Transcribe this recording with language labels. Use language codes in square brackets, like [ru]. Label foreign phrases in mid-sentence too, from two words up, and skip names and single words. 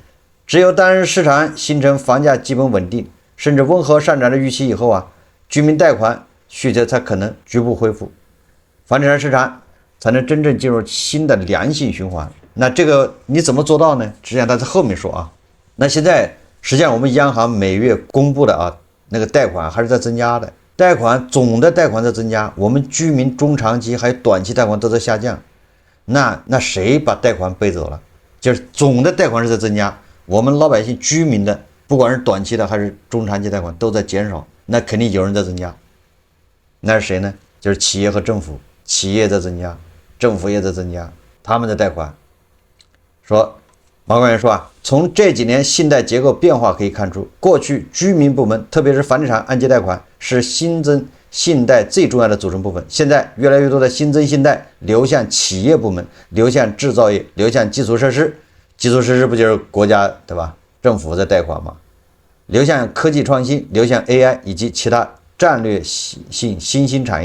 [zh] 只有當市場形成房價基本穩定，甚至溫和上漲的預期以後啊，居民貸款需求才可能局部恢復，房地產市場才能真正進入新的良性循環。那這個你怎麼做到呢？實際上他在後面說啊。那現在實際上我們央行每月公布的啊那個貸款還是在增加的，總的貸款在增加，我們居民中長期還有短期貸款都在下降。那誰把貸款背走了？就是總的貸款是在增加，我們老百姓居民的不管是短期的還是中長期貸款都在減少，那肯定有人在增加。那是誰呢？就是企業和政府。企業在增加，政府也在增加他们的贷款。说马官员说啊，从这几年信贷结构变化可以看出，过去居民部门，特別是房地產按揭貸款是新增信貸最重要的組成部分，現在越來越多的新增信貸流向企業部門，流向製造業，流向基礎設施，基礎設施不就是國家對吧？政府在貸款嗎？流向科技創新，流向 AI 以及其他戰略性新興產業。